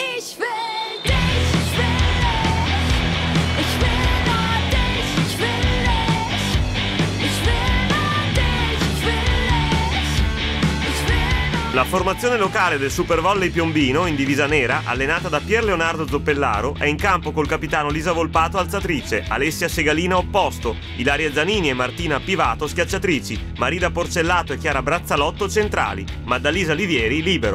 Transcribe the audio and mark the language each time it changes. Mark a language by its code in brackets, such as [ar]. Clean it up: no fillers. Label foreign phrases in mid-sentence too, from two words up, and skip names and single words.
[de] Ich will dich, ich will dich. Ich will nur dich, ich will dich. Ich will nur dich, ich will dich. Ich will nur... [it] La formazione locale del Super Volley Piombino, in divisa nera, allenata da Pier Leonardo Zoppellaro, è in campo col capitano Lisa Volpato alzatrice, Alessia Segalina opposto, Ilaria Zanini e Martina Pivato schiacciatrici, Marida Porcellato e Chiara Brazzalotto centrali, Maddalisa Livieri libero.